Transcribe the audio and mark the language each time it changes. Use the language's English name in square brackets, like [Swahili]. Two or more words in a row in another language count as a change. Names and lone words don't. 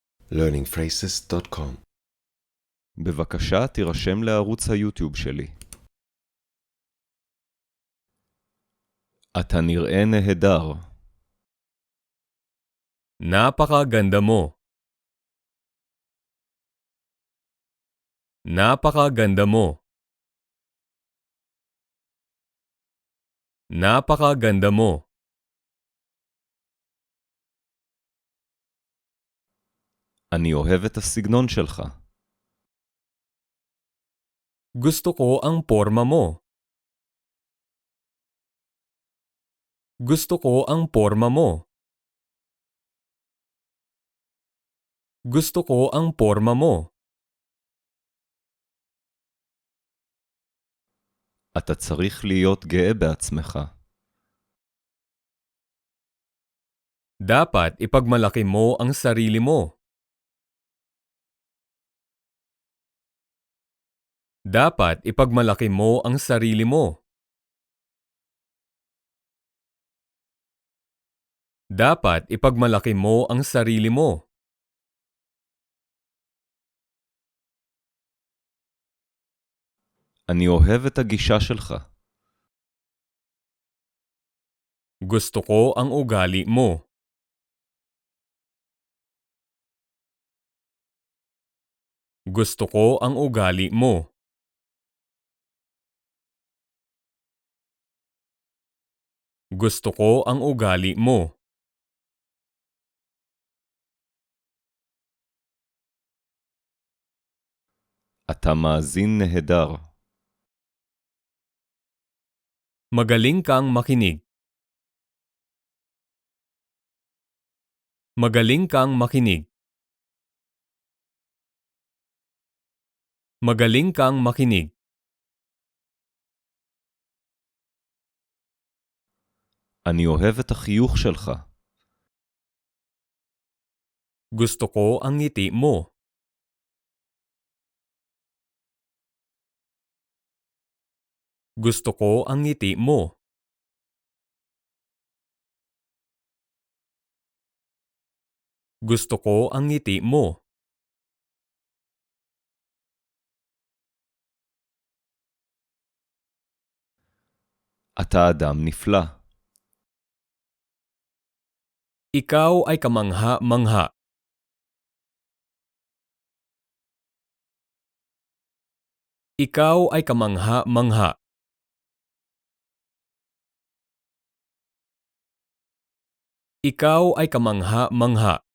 [Hebrew] learningphrases.com. בבקשה תירשם לערוץ היוטיוב שלי. אתה נראה נהדר. [Filipino] Napakaganda mo. Napakaganda mo. Napakaganda mo. [Hebrew] אני אוהב את הסגנון שלך. [Filipino] Gusto ko ang porma mo. Gusto ko ang porma mo. Gusto ko ang porma mo. [Hebrew] אתה צריך להיות גאה בעצמך. [Filipino] Dapat ipagmalaki mo ang sarili mo. Dapat ipagmalaki mo ang sarili mo. Dapat ipagmalaki mo ang sarili mo. [Hebrew] אני אוהב את הגישה שלך. [Filipino] Gusto ko ang ugali mo. Gusto ko ang ugali mo. Gusto ko ang ugali mo. [Hebrew] אתה מאזין נהדר. [Filipino] Magaling kang makinig. Magaling kang makinig. Magaling kang makinig. [Hebrew] אני אוהב את החיוך שלך. [Filipino] Gusto ko ang ngiti mo. Gusto ko ang ngiti mo. Gusto ko ang ngiti mo. [Hebrew] אתה אדם נפלא. [Filipino] Ikaw ay kamangha-mangha. Ikaw ay kamangha-mangha. Ikaw ay kamangha-mangha.